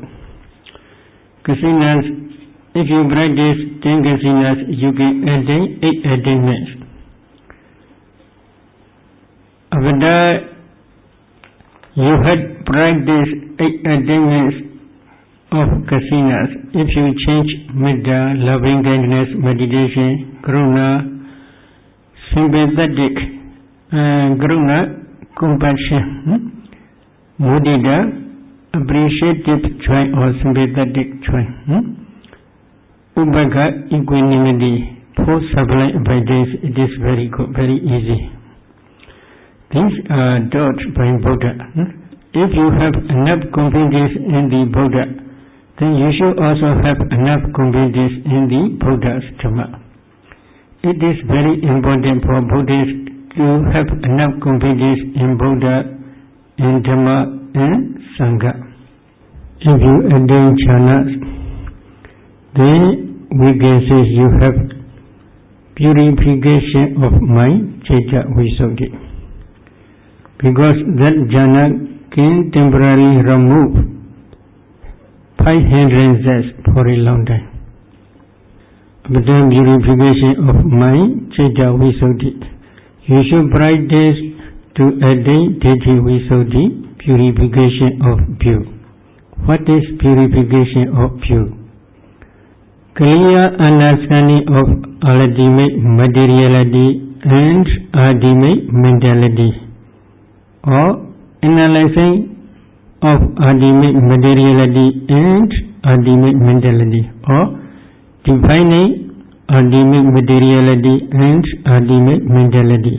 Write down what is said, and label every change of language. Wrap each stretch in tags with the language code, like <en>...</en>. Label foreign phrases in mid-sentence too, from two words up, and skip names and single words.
<en>Kasinas, if you practice 10 kasinas, you can attain 8 attainments. After you had practiced 8 attainments of kasinas, if you change metta, loving kindness, meditation, karuna, sympathetic, karuna, compassion, mudita, appreciative joy or sympathetic joy, ubhagga, equanimity, 4 sublime abilities, it is very good, very easy. These are taught by Buddha. If you have enough confidence in the Buddha, then you should also have enough confidence in the Buddha's Dhamma. It is very important for Buddhists to have enough confidence in Buddha, in Dhamma, and Sangha. If you attain jhanas, then we can say you have purification of mind,</en> <pi>citta visuddhi.</pi> <en>Because that jhana can temporarily remove 5 hindrances for a long time. But then purification of mind,</en> <pi>citta visuddhi.</pi> <en>You should practice to attain</en> <pi>ditthi visuddhi,</pi> <en>purification of view. What is purification of view? Clear understanding of ultimate materiality and ultimate mentality, or analyzing of ultimate materiality and ultimate mentality, or defining ultimate materiality and ultimate mentality.</en>